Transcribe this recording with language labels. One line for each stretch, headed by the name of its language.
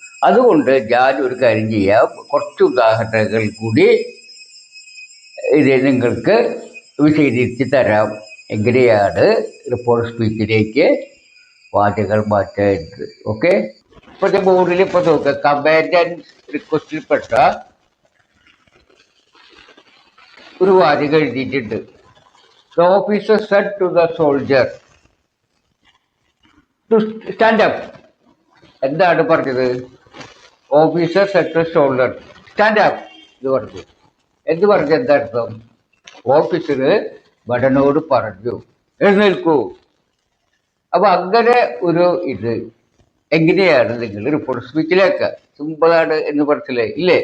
Malayalam: അതുകൊണ്ട് ഞാൻ ഒരു കാര്യം ചെയ്യാം, കുറച്ച് ഉദാഹരണങ്ങൾ കൂടി ഇത് നിങ്ങൾക്ക് വിശദീകരിച്ച് തരാം, എങ്ങനെയാണ് റിപ്പോർട്ട് സ്പീച്ചിലേക്ക് വാചകങ്ങൾ മാറ്റേണ്ടത്. ഓക്കെ, ഇപ്പോൾ ബോർഡിൽ ഇപ്പോൾ നോക്കുക, കമാൻഡ് ആൻഡ് റിക്വസ്റ്റിൽപ്പെട്ട ഒരു വാചകം എഴുതിയിട്ടുണ്ട്.
English: The officer said to the soldier to stand up.
Malayalam: എന്താണ് പറഞ്ഞത്?
English: officer said to soldier stand up
Malayalam: എന്ന് പറഞ്ഞു. എന്ത് പറഞ്ഞു? എന്താ അർത്ഥം? ഓഫീസർ ഭടനോട് പറഞ്ഞു എഴുന്നേൽക്കൂ. അപ്പൊ അങ്ങനെ ഒരു ഇത് എങ്ങനെയാണ് നിങ്ങൾ റിപ്പോർട്ട് സ്പീച്ചിലേക്ക് സിമ്പിളാണ് എന്ന് മനസ്സിലായി ഇല്ലേ?